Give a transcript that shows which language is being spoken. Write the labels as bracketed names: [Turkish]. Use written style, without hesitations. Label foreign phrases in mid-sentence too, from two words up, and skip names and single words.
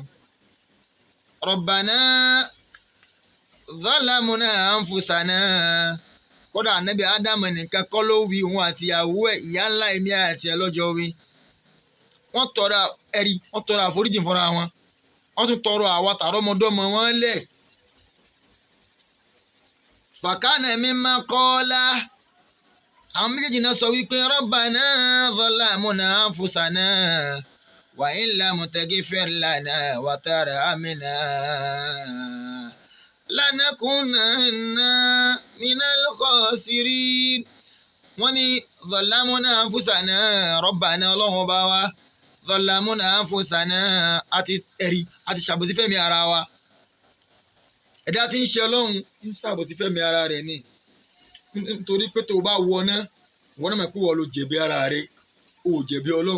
[Arabic] ربنا ظلمنا أنفسنا [Yoruba] kódà ànábì Ádámù nìkan kọ́ ló wí òun àti ìyàwó ẹ̀ ìyá ńlá èmi àti ẹ̀ lọ́jọ́ wí. wọ́n tọrọ àforíjì fúnra wọn wọ́n tún tọrọ àwa tààrọ́mọdọ́mọ wọn lẹ̀. [Arabic] فكان مما قال [Yoruba] àwọn méjèèjì náà sọ wípé [Arabic] ربنا ظلمنا أنفسنا وإن لم تغفر لنا وترحمنا لنكونن من الخاسرين. [Yoruba] wọ́n ní [Arabic] ظلمنا أنفسنا ربنا [Yoruba] Ọlọ́run ọba wa [Arabic] ظلمنا أنفسنا [Yoruba] àti ṣàbòsí fẹ́mi ara wa. ẹ̀dá tí ń ṣe Ọlọ́run ń ṣàbòsí fẹ́mi ara rẹ̀ ni nítorí pé tó bá wọná wọ́n náà mọ̀ pé wọ́n ló jẹ̀bi ara rẹ̀ ó jẹ̀bi Ọlọ́run.